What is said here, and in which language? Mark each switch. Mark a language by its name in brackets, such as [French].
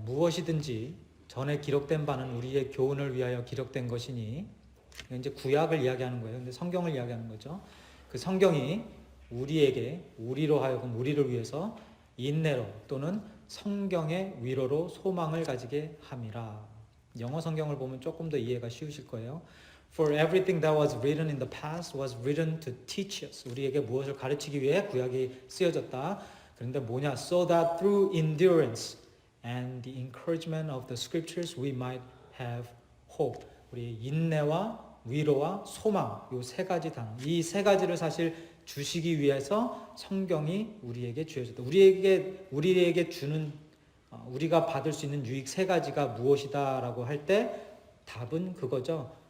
[Korean] 무엇이든지 전에 기록된 바는 우리의 교훈을 위하여 기록된 것이니, 이제 구약을 이야기하는 거예요. 근데 성경을 이야기하는 거죠. 그 성경이 우리로 하여금 우리를 위해서 인내로 또는 성경의 위로로 소망을 가지게 함이라. 영어 성경을 보면 조금 더 이해가 쉬우실 거예요. [English] For everything that was written in the past was written to teach us. [Korean] 우리에게 무엇을 가르치기 위해 구약이 쓰여졌다. 그런데 뭐냐? [English] So that through endurance and the encouragement of the scriptures we might have hope. [Korean] 우리 인내와 위로와 소망, 이 세 가지 단어. 이 세 가지를 사실 주시기 위해서 성경이 우리에게 주어졌다. 우리에게 주는 우리가 받을 수 있는 유익 세 가지가 무엇이다라고 할 때 답은 그거죠.